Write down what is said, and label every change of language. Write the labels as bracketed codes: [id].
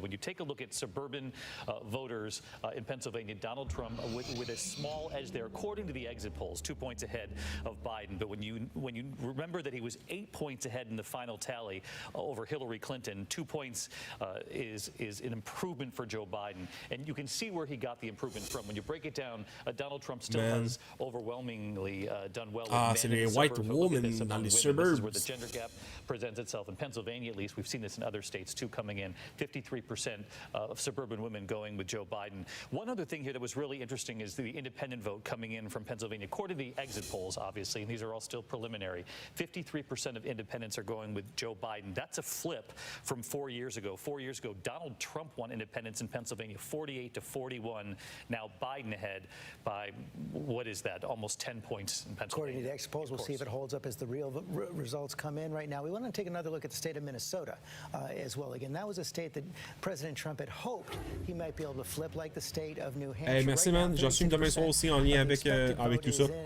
[en] When you take a look at suburban voters in Pennsylvania, Donald Trump with a small edge there, according to the exit polls, 2 points ahead of Biden. But when you remember that he was 8 points ahead in the final tally over Hillary Clinton, 2 points is an improvement for Joe Biden. And you can see where he got the improvement from. When you break it down, Donald Trump still has overwhelmingly done well. [fr] C'est les [en] white women [fr] dans les suburbs. [en] This is where the gender gap presents itself. In Pennsylvania, at least, we've seen this in other states too coming in. 53% of suburban women going with Joe Biden. One other thing here that was really interesting interesting is the independent vote coming in from Pennsylvania. According to the exit polls, obviously, and these are all still preliminary, 53% of independents are going with Joe Biden. That's a flip from 4 years ago. 4 years ago, Donald Trump won independents in Pennsylvania, 48-41. Now Biden ahead by, what is that, almost 10 points in Pennsylvania. According to the exit polls, we'll see if it holds up as the real results come in right now. We want to take another look at the state of Minnesota as well. Again, that was a state that President Trump had hoped he might be able to flip like the state of New Hampshire. [fr] Hey, merci man, j'en suis demain soir aussi en lien avec, avec tout ça.